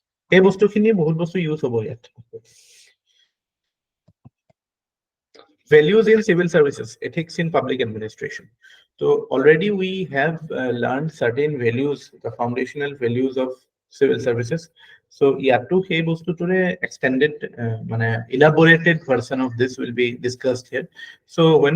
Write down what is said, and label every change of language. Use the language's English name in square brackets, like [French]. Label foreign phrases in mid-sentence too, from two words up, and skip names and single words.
[Assamese] এই বস্তুখিনি বহুত বস্তু ইউজ হ'ব ইয়াত [English] values in civil services ethics in public administration so already we have learned certain values the foundational values of civil services so [Assamese] ইয়াত এই বস্তুটোৰে [English] extended mane elaborated version of this will be discussed here so when